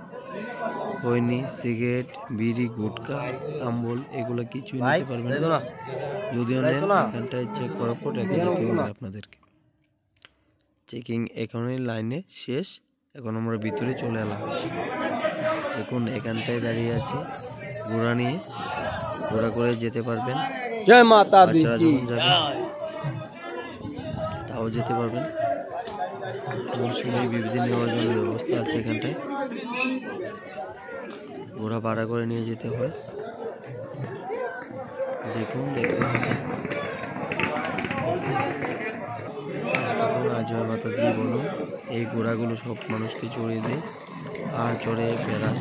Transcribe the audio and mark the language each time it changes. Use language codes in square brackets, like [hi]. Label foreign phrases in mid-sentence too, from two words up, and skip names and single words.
[bn] খৈনি, সিগারেট, বিড়ি, গুটখা, তাম্বুল এগুলো কিছুই নিতে পারবেন না। যদিও নেন, এখানটায় চেক করার পর রেখে যেতে হবে আপনাদেরকে। চেকিং এখানে লাইনে শেষ, এখন আমরা ভিতরে চলে এলাম। দেখুন এখানটায় দাঁড়িয়ে আছে, ঘোড়া নিয়ে ঘোড়া করে যেতে পারবেন। [hi] जय माता दी [bn] বাচ্চারা की যখন যাবে তাও যেতে পারবেন। সময় বিবিধ নেওয়ার জন্য ব্যবস্থা আছে এখানটায়, ঘোড়া ভাড়া করে নিয়ে যেতে হয়। দেখুন, দেখতে থাকুন। [hi] जय माता दी [bn] বলো, এই ঘোড়াগুলো সব মানুষকে চড়িয়ে দেয় আর চড়ে বেড়ায়।